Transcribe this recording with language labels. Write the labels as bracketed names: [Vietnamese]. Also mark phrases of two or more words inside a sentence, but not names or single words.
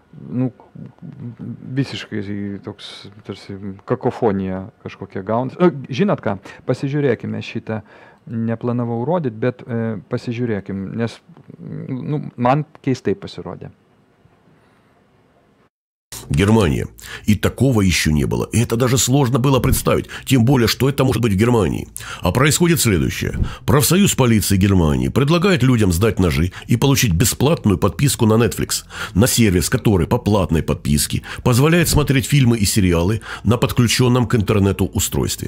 [Lithuanian] Visiškai toks tarsi kakofonija kažkokia gaunasi. Žinot ką, pasižiūrėkime šitą, neplanavau rodyti, bet pasižiūrėkime, nes man keistai pasirodė. [Russian] Германия. И такого еще не было. И это даже сложно было представить. Тем более, что это может быть в Германии. А происходит следующее. Профсоюз полиции Германии предлагает людям сдать ножи и получить бесплатную подписку на Netflix. На сервис, который по платной подписке позволяет смотреть фильмы и сериалы на подключенном к интернету устройстве.